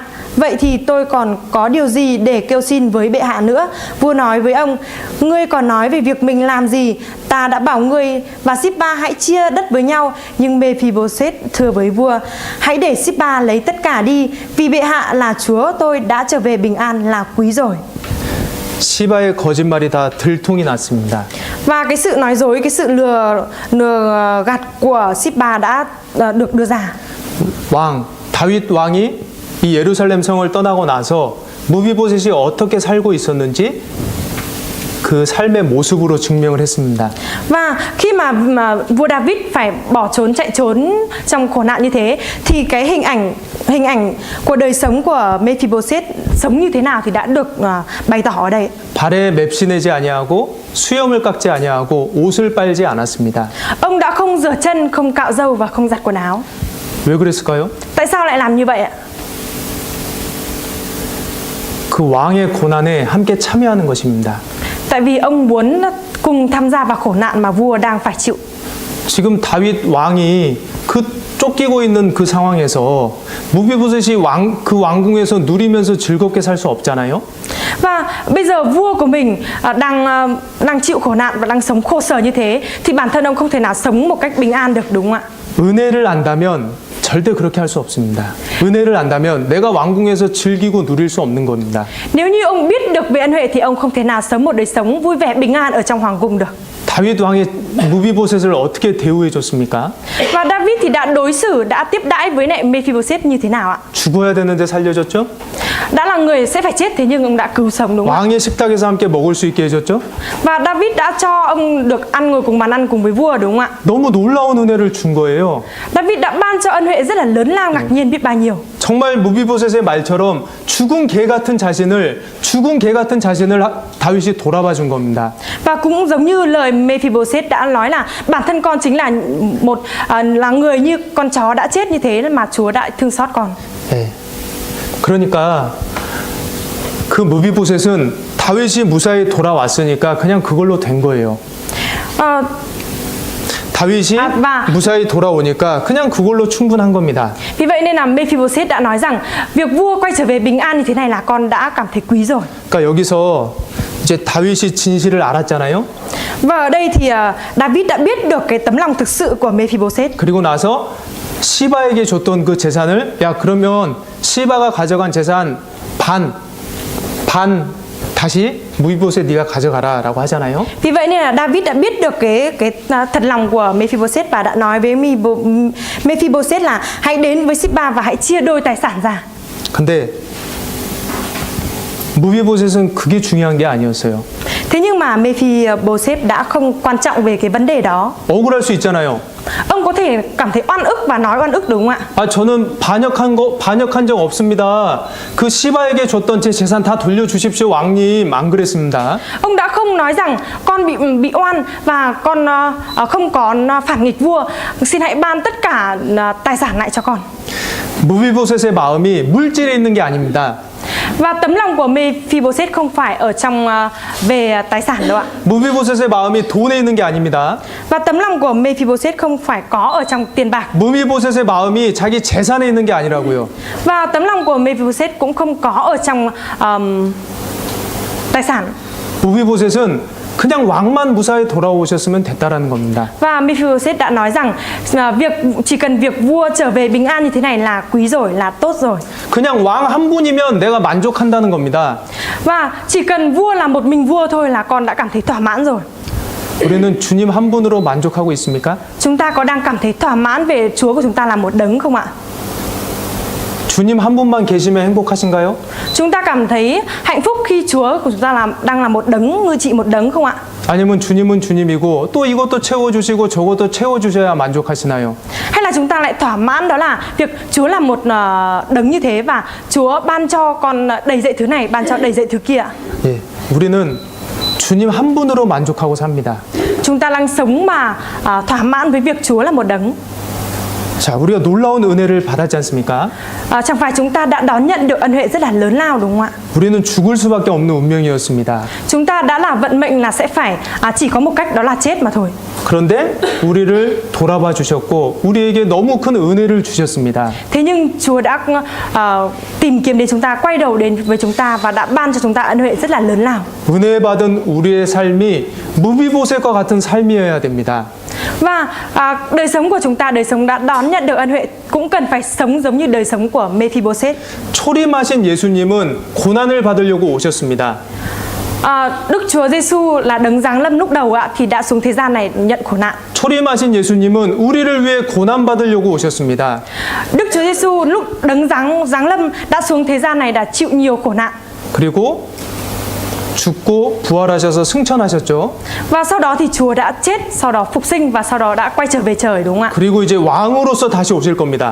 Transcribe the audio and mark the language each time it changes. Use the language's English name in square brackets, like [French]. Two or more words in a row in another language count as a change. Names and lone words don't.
[Vietnamese] Vậy thì tôi còn có điều gì để kêu xin với bệ hạ nữa? Vua nói với ông: ngươi còn nói về việc mình làm gì? Ta đã bảo ngươi và Síp-ba hãy chia đất với nhau. Nhưng Mê-phi-bô-sét thưa với vua: hãy để Síp-ba lấy tất cả đi, vì bệ hạ là chúa tôi đã trở về bình an là quý rồi. [Korean] 시바의 거짓말이 다 들통이 났습니다. [Vietnamese] Và cái sự nói dối, cái sự lừa gạt của Síp-ba đã được đưa ra. [Korean] 왕 다윗 왕이 이 예루살렘 성을 떠나고 나서 무비보셋이 어떻게 살고 있었는지 그 삶의 모습으로 증명을 했습니다. [Vietnamese] Và khi mà vua David phải bỏ trốn, chạy trốn trong khổ nạn như thế, thì cái hình ảnh của đời sống của Mê-phi-bô-sét sống như thế nào thì đã được bày tỏ ở đây. [Korean] 발에 맵시내지 아니하고 수염을 깎지 아니하고 옷을 빨지 않았습니다. [Vietnamese] Ông đã không rửa chân, không cạo râu và không giặt quần áo. [Korean] 왜 그랬을까요? [Vietnamese] Tại sao lại làm như vậy ạ? [Korean] 그 왕의 고난에 함께 참여하는 것입니다. [Vietnamese] Tại vì ông muốn cùng tham gia vào khổ nạn mà vua đang phải chịu. [Korean] 지금 다윗 왕이 그 쫓기고 있는 그 상황에서 무비보셋이 그 왕궁에서 누리면서 즐겁게 살 수 없잖아요. [Vietnamese] Và bây giờ vua của mình đang chịu khổ nạn và đang sống khổ sở như thế, thì bản thân ông không thể nào sống một cách bình an được, đúng không ạ? [Korean] 은혜를 안다면 절대 그렇게 할 수 없습니다. 은혜를 안다면 내가 왕궁에서 즐기고 누릴 수 없는 겁니다. [Vietnamese] Nếu như ông biết được về ân huệ thì ông không thể nào sống một đời sống vui vẻ bình an ở trong hoàng cung được. [Korean] 다윗 왕이 무비보셋을 어떻게 대우해 줬습니까? [Vietnamese] Và David thì đã đối xử, đã tiếp đãi với lại Mê-phi-bô-sét như thế nào ạ? [Korean] 죽어야 되는데 살려줬죠? [Vietnamese] Đã là người sẽ phải chết, thế nhưng ông đã cứu sống, đúng không ạ? [Korean] 왕의 식탁에서 함께 먹을 수 있게 해줬죠? [Vietnamese] Và David đã cho ông được ngồi cùng bàn ăn cùng với vua, đúng không ạ? [Korean] 너무 놀라운 은혜를 준 거예요. [Vietnamese] David đã ban cho ân huệ rất là lớn lao, ngạc nhiên biết bao nhiêu. [Korean] 정말 무비보셋의 말처럼 죽은 개 같은 자신을 다윗이 돌아봐 준 겁니다. [Vietnamese] Và cũng giống như lời Mê-phi-bô-sét đã nói là bản thân con chính là là người như con chó đã chết như thế mà Chúa đã thương xót con. [Korean] 네. 그러니까 그 무비보셋은 다윗이 무사히 돌아왔으니까 그냥 그걸로 된 거예요. 다윗이 무사히 돌아오니까 그냥 그걸로 충분한 겁니다. [Vietnamese] Vì vậy nên là Mê-phi-bô-sét đã nói rằng việc vua quay trở về bình an như thế này là con đã cảm thấy quý rồi. [Korean] 그러니까 여기서 이제 다윗이 진실을 알았잖아요. [Vietnamese] Và ở đây thì David đã biết được cái tấm lòng thực sự của Mê-phi-bô-sét. [Korean] 그리고 나서 시바에게 줬던 그 재산을 야 그러면 시바가 가져간 재산 반 다시 무비보셋 네가 가져가라라고 하잖아요. [Vietnamese] Vì vậy nên là David đã biết được cái thật lòng của Mê-phi-bô-sét và đã nói với Mê-phi-bô-sét là hãy đến với Síp-ba và hãy chia đôi tài sản ra. [Korean] 근데 무비보셋은 그게 중요한 게 아니었어요. [Vietnamese] Thế nhưng mà Mê-phi-bô-sét đã không quan trọng về cái vấn đề đó. [Korean] 억울할 수 있잖아요. [Vietnamese] Ông có thể cảm thấy oan ức và nói oan ức, đúng không ạ? [Korean] 아 저는 반역한 적 없습니다. 그 시바에게 줬던 제 재산 다 돌려주십시오 왕님 안 그랬습니다. [Vietnamese] Ông đã không nói rằng con bị oan và con không có phản nghịch vua, xin hãy ban tất cả tài sản lại cho con. [Korean] 무비보셋의 마음이 물질에 있는 게 아닙니다. [Vietnamese] Và tấm lòng của Mê-phi-bô-sét không phải ở trong về tài sản đâu ạ. [Korean] 무비보셋의 마음이 돈에 있는 게 아닙니다. [Vietnamese] Và tấm lòng của Mê-phi-bô-sét không phải có ở trong tiền bạc. [Korean] 무비보셋의 마음이 자기 재산에 있는 게 아니라고요. [Vietnamese] Và tấm lòng của Mê-phi-bô-sét cũng không có ở trong tài sản. [Korean] 무비보셋은 그냥 왕만 무사히 돌아오셨으면 됐다라는 겁니다. [Vietnamese] Và Mê-phi-bô-sét đã nói rằng chỉ cần việc vua trở về bình an như thế này là quý rồi, là tốt rồi. [Korean] 그냥 왕 한 분이면 내가 만족한다는 겁니다. [Vietnamese] Và chỉ cần vua là một mình vua thôi là con đã cảm thấy thỏa mãn rồi. [Korean] 우리는 주님 한 분으로 만족하고 있습니까? [Vietnamese] Chúng ta có đang cảm thấy thỏa mãn về Chúa của chúng ta là một đấng không ạ? [Korean] 주님 한 분만 계시면 행복하신가요? [Vietnamese] Chúng ta cảm thấy hạnh phúc khi Chúa của chúng ta đang là một đấng nuôi trị một đấng không ạ? [Korean] 아니면 주님은 주님이고 또 이것도 채워주시고 저것도 채워주셔야 만족하시나요? [Vietnamese] Hay là chúng ta lại thỏa mãn đó là việc Chúa là một đấng như thế và Chúa ban cho con đầy dạy thứ này, ban cho đầy dạy thứ kia. [Korean] 예, 우리는 주님 한 분으로 만족하고 삽니다. [Vietnamese] Chúng ta đang sống mà thỏa mãn với việc Chúa là một đấng. [Korean] 자, 우리가 놀라운 은혜를 받았지 않습니까? [Vietnamese] Chẳng phải chúng ta đã đón nhận được ân huệ rất là lớn lao đúng không ạ? [Korean] 우리는 죽을 수밖에 없는 운명이었습니다. [Vietnamese] Chúng ta đã là vận mệnh là sẽ phải chỉ có một cách đó là chết mà thôi. [Korean] 그런데 우리를 돌아봐 주셨고 우리에게 너무 큰 은혜를 주셨습니다. [Vietnamese] Thế nhưng Chúa đã tìm kiếm đến chúng ta, quay đầu đến với chúng ta và đã ban cho chúng ta ân huệ rất là lớn lao. [Korean] 은혜 받은 우리의 삶이 무비보셋과 같은 삶이어야 됩니다. [Vietnamese] Và đời sống của chúng ta, đời sống đã đón nhận được ân huệ cũng cần phải sống giống như đời sống của Mephiboset. [Korean] 초림하신 예수님은 고난을 받으려고 오셨습니다. [Vietnamese] Đức Chúa Giêsu là đấng giáng lâm lúc đầu thì đã xuống thế gian này nhận khổ nạn. [Korean] 초림하신 예수님은 우리를 위해 고난 받으려고 오셨습니다. [Vietnamese] Đức Chúa Giêsu lúc đấng giáng lâm đã xuống thế gian này đã chịu nhiều khổ nạn. [Korean] 그리고 죽고 부활하셔서 승천하셨죠. [Vietnamese] Và sau đó thì Chúa đã chết, sau đó phục sinh và sau đó đã quay trở về trời đúng không ạ? [Korean] 그리고 이제 왕으로서 다시 오실 겁니다.